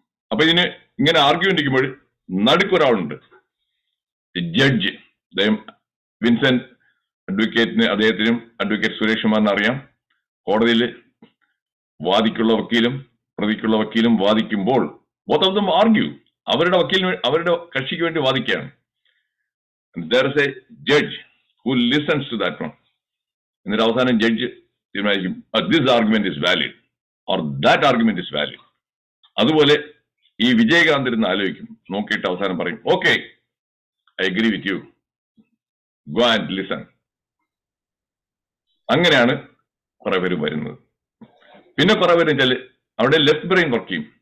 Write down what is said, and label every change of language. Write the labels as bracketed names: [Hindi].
[Malayalam] അപ്പൊ ഇതിന് ഇങ്ങനെ ആർഗ്യുമെന്റ് ഇരിക്കുമ്പോൾ നടുക്കൊരാളുണ്ട്, ജഡ്ജ്. അദ്ദേഹം വിൻസെന്റ് അഡ്വക്കേറ്റിന്, അദ്ദേഹത്തിനും അഡ്വക്കേറ്റ് സുരേഷ് കുമാറിന് അറിയാം. കോടതിയിൽ വാദിക്കുള്ള വക്കീലും പ്രതിക്കുള്ള വക്കീലും വാദിക്കുമ്പോൾ [English] both of them argue. [Malayalam] അവരുടെ കക്ഷിക്ക് വേണ്ടി വാദിക്കുകയാണ്. [English] There is a judge who listens to that one. [Malayalam] എന്നിട്ട് അവസാനം ജഡ്ജ് തീരുമാനിക്കും, [English] this argument is valid or that argument is valid. [Malayalam] അതുപോലെ ഈ വിജയകാന്ത് ഇരുന്ന് ആലോചിക്കും, നോക്കിയിട്ട് അവസാനം പറയും, okay, [English] I agree with you, go and listen. [Malayalam] അങ്ങനെയാണ് കുറെ പേര് വരുന്നത്. പിന്നെ കുറെ പേര് വെച്ചാൽ അവിടെ ലെഫ്റ്റ് ബ്രെയിൻ വർക്ക് ചെയ്യും.